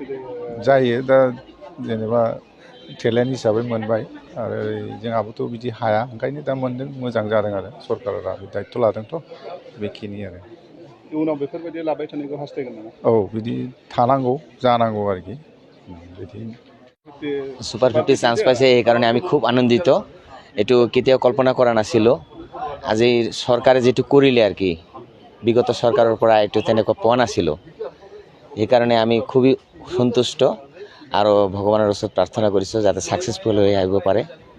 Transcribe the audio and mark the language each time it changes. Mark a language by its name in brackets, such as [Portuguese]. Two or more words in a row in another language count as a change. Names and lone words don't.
[Bodo] जायो दा जेनेबा टेलेन्ट हिसाबै मोनबाय आरो जोंहाबोथ' बिदि हाया ओंखायनो दा मोनदों मोजां जादों आरो सरकारा दायित्व लादोंथ' बेखिनि आरो इयुनाव बेफोरबायदि लाबाय थानायखौ हास्थायगोन नामा औ बिदि थानांगौ जानांगौ आरोखि बिदि [Assamese] সুপাৰ 50 চান্স পাইছে এই কাৰণে আমি খুব আনন্দিত এটো কেতিয়াও কল্পনা কৰা নাছিলো আজি চৰকাৰে যেটো কৰিলে আৰু কি বিগত চৰকাৰৰ পৰা এটো তেনেকৈ পোৱা নাছিলো এই কাৰণে আমি খুবই সন্তুষ্ট আৰু ভগৱানৰ ওচৰত প্ৰাৰ্থনা কৰিছো যাতে সাকসেসফুল হৈ আহিব পাৰে